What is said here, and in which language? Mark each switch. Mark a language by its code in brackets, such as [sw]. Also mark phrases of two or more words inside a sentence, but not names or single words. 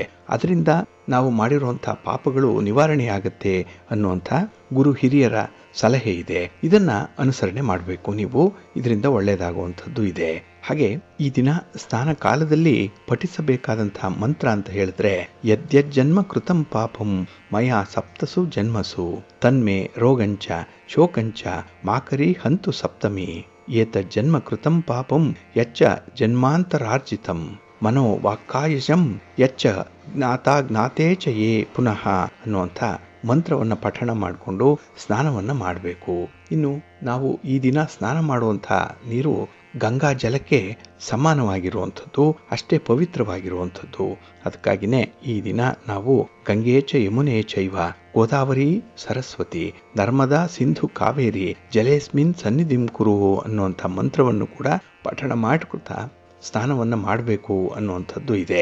[kn] ಅದರಿಂದ ನಾವು ಮಾಡಿರುವಂಥ ಪಾಪಗಳು ನಿವಾರಣೆಯಾಗತ್ತೆ ಅನ್ನುವಂಥ ಗುರು ಹಿರಿಯರ ಸಲಹೆ ಇದೆ. ಇದನ್ನ ಅನುಸರಣೆ ಮಾಡಬೇಕು ನೀವು, ಇದರಿಂದ ಒಳ್ಳೆಯದಾಗುವಂಥದ್ದು ಇದೆ. ಹಾಗೆ ಈ ದಿನ ಸ್ನಾನ ಕಾಲದಲ್ಲಿ ಪಠಿಸಬೇಕಾದಂತಹ ಮಂತ್ರ ಅಂತ ಹೇಳಿದ್ರೆ, [sa] ಯದ್ಯಜ್ಜನ್ಮ ಕೃತಂ ಪಾಪಂ ಮಯಾ ಸಪ್ತಸು ಜನ್ಮಸು ತನ್ಮೆ ರೋಗಂಚ ಶೋಕಂಚ ಮಾಕರಿ ಹಂತು ಸಪ್ತಮಿ ಏತಜ್ಜನ್ಮ ಕೃತಂ ಪಾಪಂ ಯಚ್ಚ ಜನ್ಮಾಂತರಾರ್ಜಿತಂ ಮನೋ ವಾಕ್ಕಾಯಶಂ ಯಚ್ಚ ಜ್ಞಾತೇ ಚ ಯೇ ಪುನಃ [kn] ಅನ್ನುವಂಥ ಮಂತ್ರವನ್ನು ಪಠಣ ಮಾಡಿಕೊಂಡು ಸ್ನಾನವನ್ನು ಮಾಡಬೇಕು. ಇನ್ನು ನಾವು ಈ ದಿನ ಸ್ನಾನ ಮಾಡುವಂಥ ನೀರು ಗಂಗಾ ಜಲಕ್ಕೆ ಸಮಾನವಾಗಿರುವಂಥದ್ದು, ಅಷ್ಟೇ ಪವಿತ್ರವಾಗಿರುವಂಥದ್ದು. ಅದಕ್ಕಾಗಿಯೇ ಈ ದಿನ ನಾವು [sa] ಗಂಗೆ ಚ ಯಮುನೆ ಚೈವ ಗೋದಾವರಿ ಸರಸ್ವತಿ ನರ್ಮದಾ ಸಿಂಧು ಕಾವೇರಿ ಜಲೇಸ್ಮಿನ್ ಸನ್ನಿಧಿಂ ಕುರು [kn] ಅನ್ನುವಂಥ ಮಂತ್ರವನ್ನು ಕೂಡ ಪಠಣ ಮಾಡಿಕೊಳ್ತಾ ಸ್ನಾನವನ್ನು ಮಾಡಬೇಕು ಅನ್ನುವಂಥದ್ದು ಇದೆ.